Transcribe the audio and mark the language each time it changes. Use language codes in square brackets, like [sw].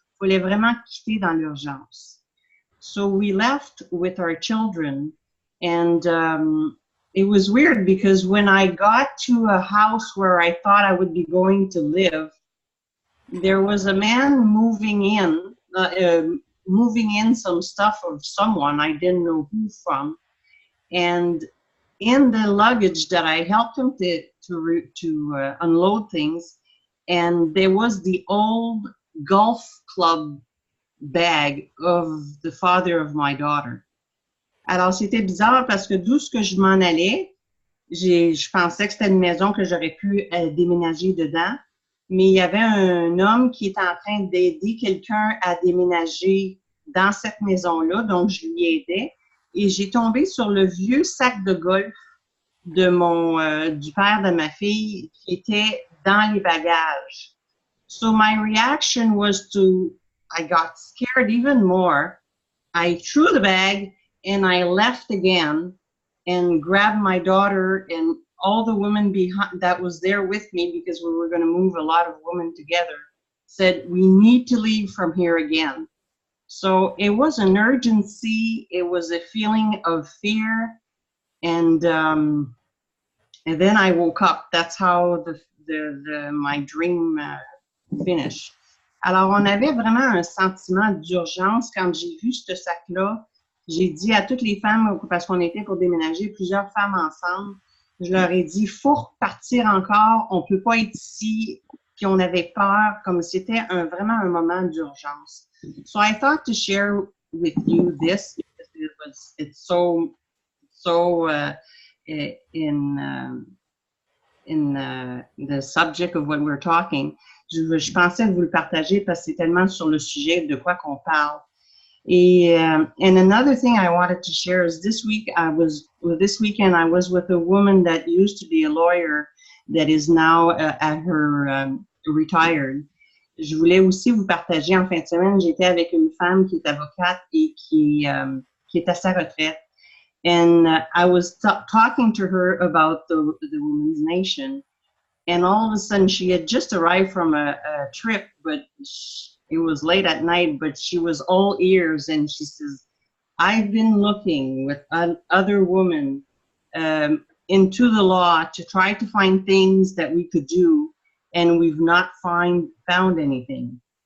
[fr] Il fallait vraiment quitter dans l'urgence. [en] So we left with our children, and it was weird because when I got to a house where I thought I would be going to live, there was a man moving in some stuff of someone, I didn't know who from, and in the luggage that I helped him to unload things, and there was the old golf club bag of the father of my daughter. [fr] Alors, c'était bizarre parce que d'où ce que je m'en allais, je pensais que c'était une maison que j'aurais pu déménager dedans, mais il y avait un homme qui était en train d'aider quelqu'un à déménager dans cette maison-là, donc je lui aidais, et j'ai tombé sur le vieux sac de golf de du père de ma fille qui était dans les bagages. [en] So my reaction was I got scared even more. I threw the bag and I left again and grabbed my daughter and all the women behind that was there with me, because we were going to move a lot of women together, said, we need to leave from here again. So it was an urgency. It was a feeling of fear. And then I woke up. That's how my dream finished. [fr] Alors, on avait vraiment un sentiment d'urgence. Quand j'ai vu ce sac-là, j'ai dit à toutes les femmes, parce qu'on était pour déménager, plusieurs femmes ensemble, je leur ai dit, il faut repartir encore, on ne peut pas être ici, puis on avait peur, comme c'était vraiment un moment d'urgence. [en] So I thought to share with you this, because it's so in the subject of what we're talking. [fr] Je pensais vous le partager parce que c'est tellement sur le sujet de quoi qu'on parle. [en] And another thing I wanted to share is this weekend I was with a woman that used to be a lawyer that is now at her retired. [fr] Je voulais aussi vous partager en fin de semaine, j'étais avec une femme qui est avocate et qui est à sa retraite. [en] And I was talking to her about the Women's Nation. And all of a sudden, she had just arrived from a trip, but it was late at night, but she was all ears. And she says, I've been looking with other women into the law to try to find things that we could do, and we've not found anything.